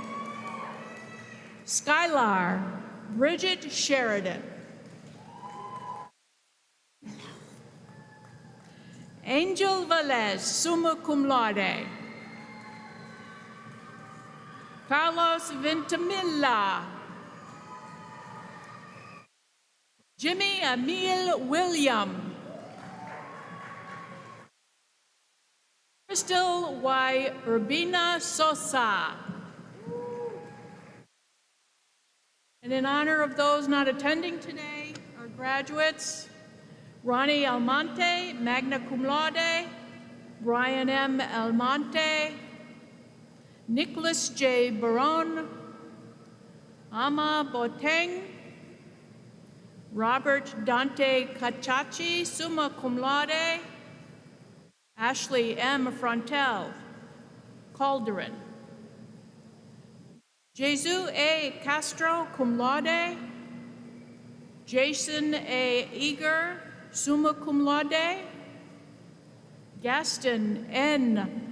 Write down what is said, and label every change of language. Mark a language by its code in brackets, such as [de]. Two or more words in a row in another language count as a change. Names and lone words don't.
[en] Skylar Bridget Sheridan. Angel Velez, [la] summa cum laude. [en] Carlos Ventimilla. Jimmy Emil William. Crystal Y. Urbina Sosa. And in honor of those not attending today, our graduates, Ronnie Almonte, [la] magna cum laude, [en] Brian M. Almonte, Nicholas J. Barone, Ama Boteng, Robert Dante Cachachi, [la] summa cum laude, [en] Ashley M. Frontel, Calderon, Jesus A. Castro, [la] cum laude, [en] Jason A. Eager, [la] summa cum laude, [en] Gaston N.